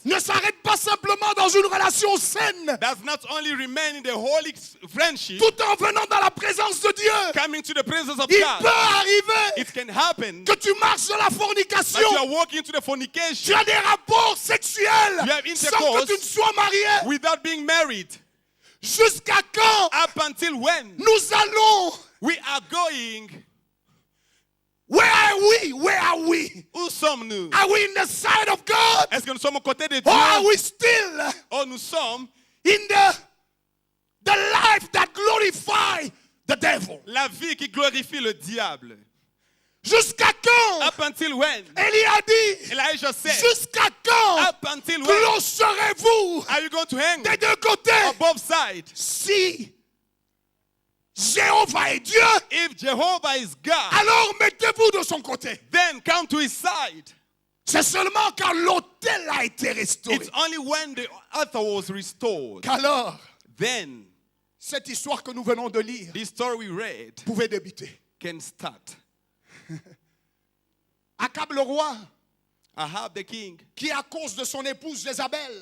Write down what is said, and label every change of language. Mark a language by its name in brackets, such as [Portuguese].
[French] ne s'arrête pas simplement dans une relation saine, [English] does not only remain in the holy friendship, [French] tout en venant dans la présence de Dieu. [English] coming to the presence of [French] Il [English] God. [French] peut arriver [English] It can happen [French] que tu marches dans la [English] that [French] fornication. [English] you are walking to the [French] Tu [English] fornication [French] as des rapports sexuels [English] You have [French] sans [English] intercourse [French] que tu ne sois marié. [English] without being married. [French] Jusqu'à quand [English] Up until when [French] nous allons? [English] we are going, Where are we? Where are we? [French] où sommes-nous? [English] Are we in the side of God? [French] Est-ce que nous sommes aux côtés de [English] Or are [French] Dieu? [English] we still [French] Ou nous sommes [English] in the life that glorify the devil? [French] la vie qui glorifie le diable? Jusqu'à quand? [English] Up until when? [French] Élie a dit, [English] Elijah said, [French] jusqu'à quand [English] up until when [French] clocherez-vous [English] are you going to hang [French] des deux côtés? [English] on both sides? [French] Si Jéhovah est Dieu, [English] If Jehovah is God, [French] alors mettez-vous de son côté. [English] then come to his side. [French] C'est seulement quand l'autel a été restauré [English] It's only when the altar was restored, [French] qu'alors [English] then [French] Cette histoire que nous venons de lire [English] This story we read [French] pouvait débuter. [English] can start. [French] Akab le roi, [English] Ahab the king, [French] qui à cause de son épouse Jézabel